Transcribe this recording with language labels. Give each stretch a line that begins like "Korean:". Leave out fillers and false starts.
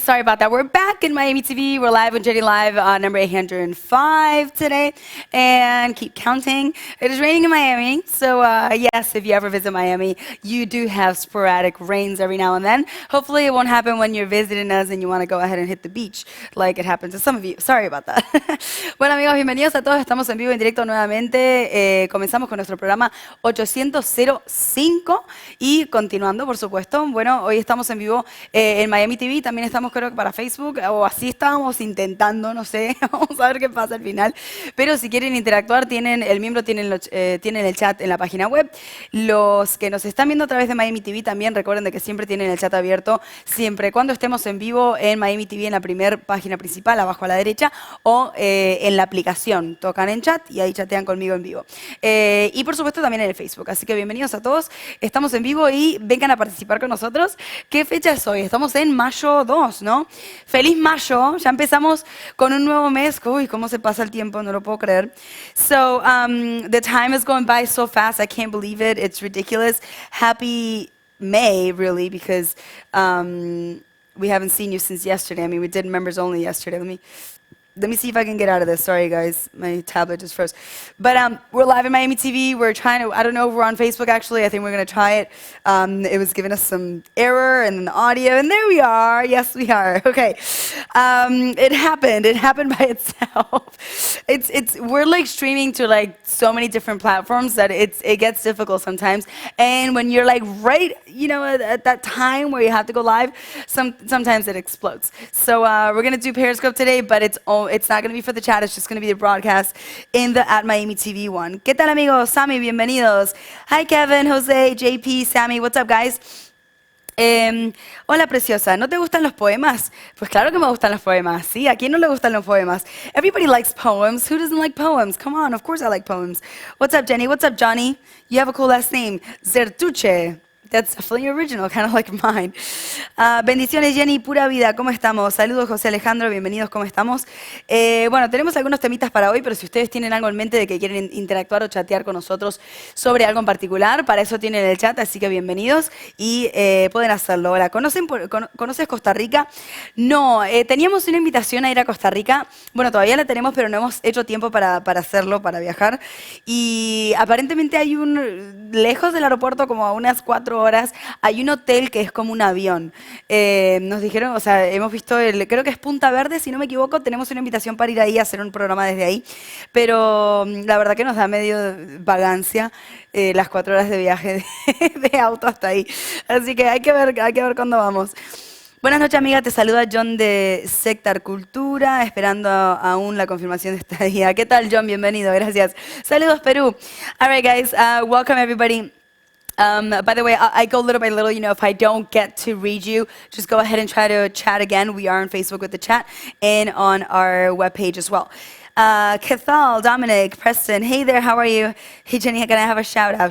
English: Sorry about that. We're back in Miami TV. We're live on Jenny Live, number 805 today. And keep counting. It is raining in Miami. So yes, if you ever visit Miami, you do have sporadic rains every now and then. Hopefully it won't happen when you're visiting us and you want to go ahead and hit the beach like it happened to some of you. Sorry about that.
Spanish: Bueno amigos, bienvenidos a todos. Estamos en vivo, en directo nuevamente. Comenzamos con nuestro programa 805 y continuando, por supuesto. Bueno, hoy estamos en vivo en Miami TV, también estamos creo que para Facebook, o así estábamos intentando, no sé, vamos a ver qué pasa al final. Pero si quieren interactuar, el miembro tiene el chat en la página web. Los que nos están viendo a través de Miami TV también recuerden de que siempre tienen el chat abierto, siempre cuando estemos en vivo en Miami TV en la primera página principal, abajo a la derecha, o en la aplicación. Tocan en chat y ahí chatean conmigo en vivo. Y por supuesto también en el Facebook. Así que bienvenidos a todos. Estamos en vivo y vengan a participar con nosotros. ¿Qué fecha es hoy? Estamos en mayo 2, ¿no? ¡Feliz mayo! Ya empezamos con un nuevo mes. Uy, cómo se pasa el tiempo, no lo puedo creer.
English: So, the time is going by so fast, I can't believe it. It's ridiculous. Happy May, really, because we haven't seen you since yesterday. I mean, we did members only yesterday. Let me see if I can get out of this. Sorry, guys. My tablet just froze. But we're live in Miami TV. We're trying to, I don't know if we're on Facebook, actually. I think we're going to try it. It was giving us some error in the audio, and there we are. Yes, we are. Okay. It happened. It happened by itself. We're like streaming to like so many different platforms that it gets difficult sometimes. And when you're like right, you know, at that time where you have to go live, sometimes it explodes. So we're going to do Periscope today, but it's not going to be for the chat, it's just going to be the broadcast in the @Miami TV one.
Spanish: ¿Qué tal amigos?
English: Sammy,
Spanish: bienvenidos.
English: Hi Kevin, Jose, JP, Sammy, what's up guys?
Spanish: Hola preciosa, ¿no te gustan los poemas? Pues claro que me gustan los poemas, ¿sí? ¿A quién no le gustan los poemas?
English: Everybody likes poems. Who doesn't like poems? Come on, of course I like poems. What's up Jenny? What's up Johnny? You have a cool last name, Zertuche. That's definitely original, kind of like mine.
Spanish: Bendiciones, Jenny, pura vida, ¿cómo estamos? Saludos, José Alejandro, bienvenidos, ¿cómo estamos? Bueno, tenemos algunos temitas para hoy, pero si ustedes tienen algo en mente de que quieren interactuar o chatear con nosotros sobre algo en particular, para eso tienen el chat, así que bienvenidos y pueden hacerlo. Ahora, ¿conoces Costa Rica? No, teníamos una invitación a ir a Costa Rica. Bueno, todavía la tenemos, pero no hemos hecho tiempo para hacerlo, para viajar. Y aparentemente hay lejos del aeropuerto, como a unas 4 horas, hay un hotel que es como un avión. Nos dijeron, o sea, hemos visto, creo que es Punta Verde, si no me equivoco, tenemos una invitación para ir ahí a hacer un programa desde ahí, pero la verdad que nos da medio vagancia las 4 horas de viaje de auto hasta ahí. Así que hay que ver cuándo vamos. Buenas noches, amiga. Te saluda John de Sectar Cultura, esperando aún la confirmación de esta día. ¿Qué tal, John? Bienvenido. Gracias. Saludos, Perú.
English: All right, guys. Welcome, everybody. By the way, I go little by little, you know, if I don't get to read you, just go ahead and try to chat again. We are on Facebook with the chat and on our webpage as well. Cathal, Dominic, Preston, hey there, how are you? Hey Jenny, can I have a shout out?